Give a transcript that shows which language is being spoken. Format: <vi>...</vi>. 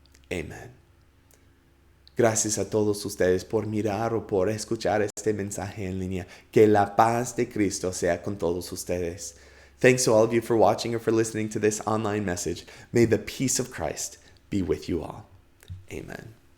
<es>Amen. Gracias a todos ustedes por mirar o por escuchar este mensaje en línea. Que la paz de Cristo sea con todos ustedes.</es> <en>Thanks to all of you for watching or for listening to this online message. May the peace of Christ be with you all. Amen.</en>